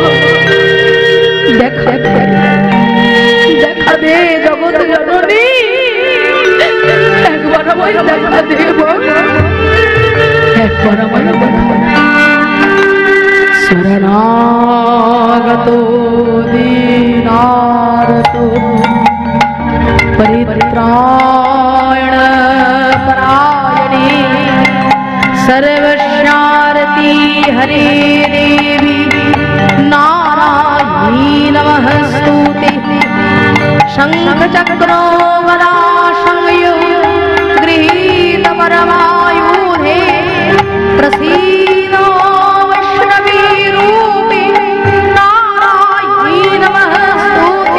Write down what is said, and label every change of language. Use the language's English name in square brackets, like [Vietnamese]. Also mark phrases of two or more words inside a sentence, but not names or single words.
[Bangla] দেখা দে জগৎ জননী, একবার আমায় দেখা দে মা, একবার আমায় দেখা। [Sanskrit] শরণাগত দীনার্ত পরিত্রাণ পরায়ণে सर्वशारती हरे देवी नारायणी नमस्तुते। शंख चक्रो गदा संयुक्त गृहीत परमायुधे प्रसीदो वैष्णवी रूपे नारायणी नमस्तुते।